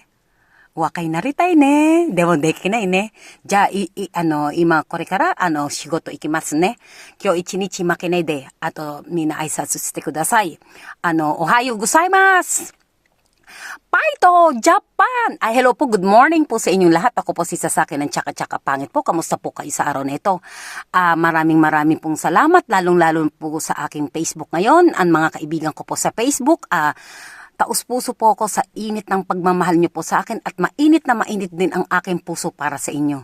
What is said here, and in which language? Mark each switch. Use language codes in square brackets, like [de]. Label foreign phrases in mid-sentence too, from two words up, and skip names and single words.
[ja] 若いなりたいね。でもできないね。じゃあ、今これから、仕事行きますね。今日一日負けないで、あと、みんな挨拶してください。おはようございます。Paito, Japan! [tl] Hello po, [en] good morning [tl] po sa inyong lahat. Ako po si Sasaki ng Tsaka-Tsaka Pangit po. Kamusta po kayo sa araw na ito? Maraming pong salamat, lalong-lalo po sa aking Facebook ngayon. Ang mga kaibigan ko po sa Facebook, taus-puso po ako sa init ng pagmamahal niyo po sa akin at mainit din ang aking puso para sa inyo.